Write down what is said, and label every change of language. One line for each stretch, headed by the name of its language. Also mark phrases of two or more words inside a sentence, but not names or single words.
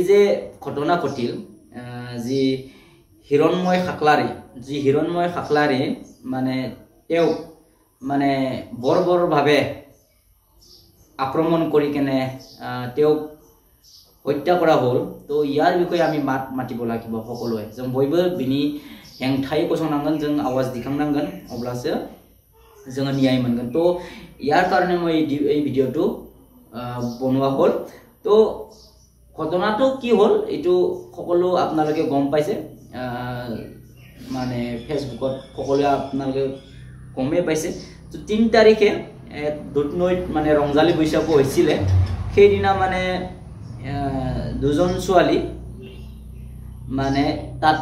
Assamese: যে ঘটনা ঘটিল যি হিৰণময় খাকলাৰী মানে তেওঁ মানে বৰ্বৰভাৱে আক্ৰমণ কৰি কেনে তেওঁক হত্যা কৰা হল তো ইয়াৰ বিষয়ে আমি মাত মাতিব লাগিব সকলোৱে
Bodo: जों बयबो बिनि हेंथायै गसंनांगोन जों आवाज दिखांनांगोन अब्लासो जों न्याय मोनगोन
Assamese: তো ইয়াৰ কাৰণে মই এই ভিডিঅটো বনোৱা হল তো ঘটনাটো কি হল এটো সকলো আপোনালোকে গম পাইছে মানে ফেসবুকত সকলো আপোনালোকে গমে পাইছে তো 3 তাৰিখে দুটনৈত মানে ৰংজালী বৈশাখু হৈছিল সেই দিনা মানে দুজন ছোৱালী মানে তাত